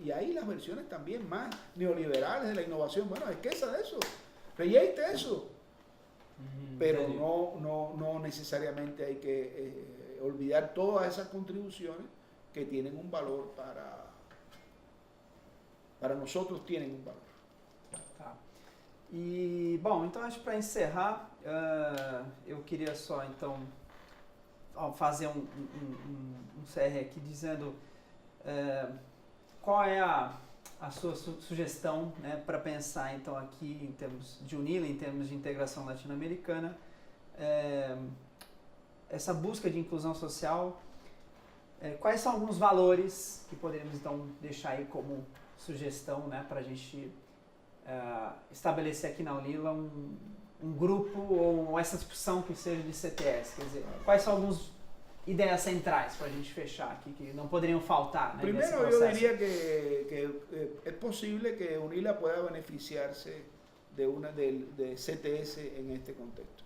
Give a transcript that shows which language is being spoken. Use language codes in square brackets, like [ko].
[es] Y ahí las versiones también más neoliberales de la innovación, bueno, esqueza de eso, reyeite eso. Pero [pt] Entendi. [es] no necesariamente hay que olvidar todas esas contribuciones que tienen un valor para nosotros, tienen un valor. [pt] Tá. E, bom, então acho que para encerrar, eu queria só, então, fazer um CR aqui dizendo qual é a sua sugestão, né, para pensar, então, aqui em termos de UNILA, em termos de integração latino-americana, essa busca de inclusão social, quais são alguns valores que poderíamos, então, deixar aí como sugestão, né, para a gente estabelecer aqui na UNILA um grupo ou essa discussão que seja de CTS, quer dizer, quais são algumas ideias centrais para a gente fechar aqui, que não poderiam faltar, né, nesse [es] Primero yo [pt] processo? [es] diría que es posible que UNILA pueda beneficiarse de CTS en este contexto.